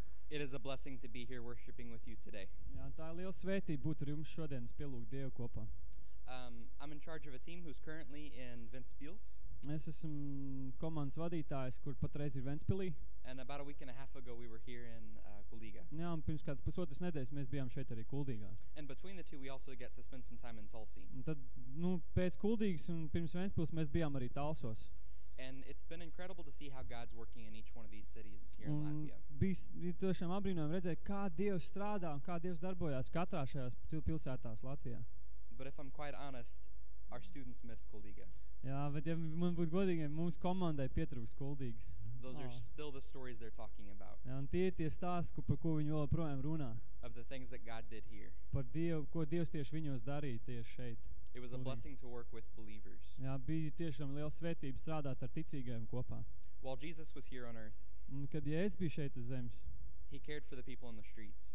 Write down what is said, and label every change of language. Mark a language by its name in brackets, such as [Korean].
[English] It is a blessing to be here worshiping with you today. [Latvian] Jā, tā ir liela svētība būt ar jums šodien, es pielūk Dievu kopā. [English] I'm in charge of a team who's currently in Ventspils. [Latvian] Es esmu komandas vadītājs, kur patreiz ir Ventspilī. [English] And about a week and a half ago we were here in Kuldīgā. [Latvian] Jā, un pirms kādas pusotras nedēļas mēs bijām šeit arī Kuldīgā. [English] And between the two we also get to spend some time in Tulsi. [Latvian] Un tad, nu, pēc Kuldīgas un pirms Ventspils mēs bijām arī Talsos. [English] And it's been incredible to see how God's working in each one of these cities here in Latvia. [Latvian] Bija tiešām apbrīnojami redzēt, kā Dievs strādā un kā Dievs darbojās katrā šajās pilsētās Latvijā. [English] But if I'm quite honest, our students miss Kuldīga. [Latvian] Jā, bet ja man būtu godīgi, mums komandai pietrūks Kuldīgas. [English] Those are still the stories they're talking about. [Latvian] Jā, un tie ir tie stāsti, par ko viņi vēl projām runā. [English] Of the things that God did here. [Latvian] Par Dievu, ko Dievs tieši viņos darīja tieši šeit. [English] It was a blessing to work with believers. [Latvian] Jā, bija tiešām liela svētība strādāt ar ticīgajiem kopā. [English] While Jesus was here on earth. [Latvian] Un kad Jēzus bija šeit uz zemes. [English] He cared for the people in the streets.